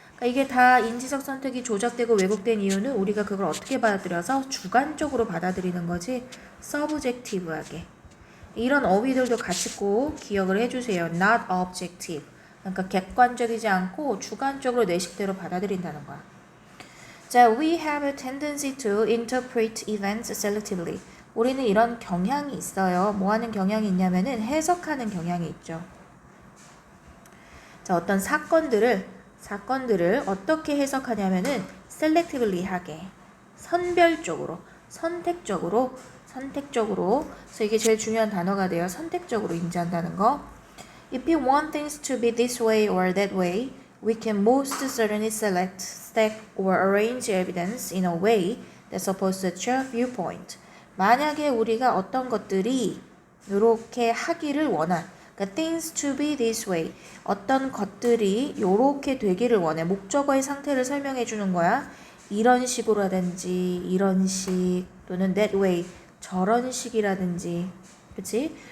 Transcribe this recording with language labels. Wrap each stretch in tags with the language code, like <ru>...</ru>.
<ko>그러니까 이게 다 인지적 선택이 조작되고 왜곡된 이유는 우리가 그걸 어떻게 받아들여서 주관적으로 받아들이는 거지 subjective하게. 이런 어휘들도 같이 꼭 기억을 해주세요.</ko> <en>not objective,</en> <ko>그러니까 객관적이지 않고 주관적으로 내 식대로 받아들인다는 거야.</ko> <en>자, we have a tendency to interpret events selectively.</en> <ko>우리는 이런 경향이 있어요. 뭐 하는 경향이 있냐면은 해석하는 경향이 있죠. 자, 어떤 사건들을 어떻게 해석하냐면은 selectively 하게, 선별적으로, 선택적으로. 그래서 이게 제일 중요한 단어가 돼요. 선택적으로 인지한다는 거.</ko> <en>If you want things to be this way or that way, we can most certainly select, stack, or arrange evidence in a way that supports such a viewpoint.</en> <ko>만약에 우리가 어떤 것들이 이렇게 하기를 원한, 그러니까</ko> <en>things to be this way,</en> <ko>어떤 것들이 이렇게 되기를 원해. 목적어의 상태를 설명해 주는 거야. 이런 식으로라든지, 이런 식, 또는</ko> <en>that way,</en> <ko>저런 식이라든지, 그치?</ko>